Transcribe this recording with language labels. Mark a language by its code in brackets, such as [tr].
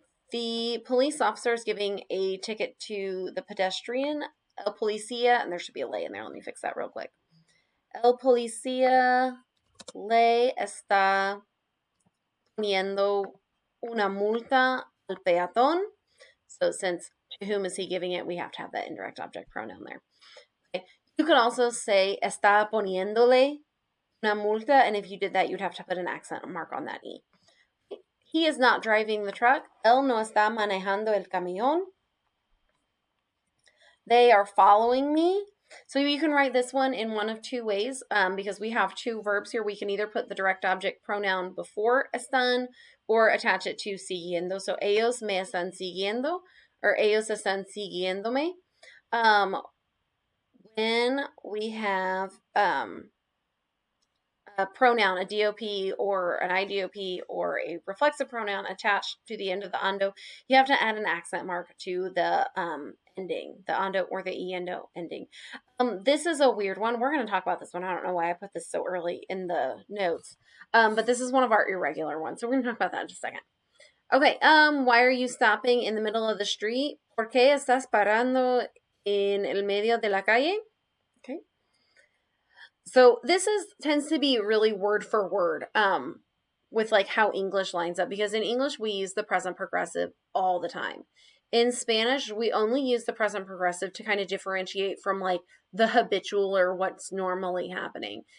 [en] The police officer is giving a ticket to the pedestrian. [es] El policía, [en] and there should be a ley in there. Let me fix that real quick. [es] El policía le está poniendo una multa al peatón. [en] So since to whom is he giving it, we have to have that indirect object pronoun there. Okay. You could also say [es] está poniéndole una multa, [en] and if you did that, you'd have to put an accent mark on that E. He is not driving the truck. [es] Él no está manejando el camión. [en] They are following me. So you can write this one in one of two ways, because we have two verbs here. We can either put the direct object pronoun before están or attach it to siguiendo. [es] So ellos me están siguiendo, or ellos están siguiéndome. [en] When we have a pronoun, a DOP or an IDOP or a reflexive pronoun attached to the end of the ando, you have to add an accent mark to the ending, the ando or the iendo ending. This is a weird one. We're going to talk about this one. I don't know why I put this so early in the notes, but this is one of our irregular ones, so we're going to talk about that in just a second. Okay, why are you stopping in the middle of the street? [es] ¿Por qué estás parando en el medio de la calle? [en] Okay. So this tends to be really word for word with like how English lines up, because in English we use the present progressive all the time. In Spanish, we only use the present progressive to kind of differentiate from like the habitual or what's normally happening.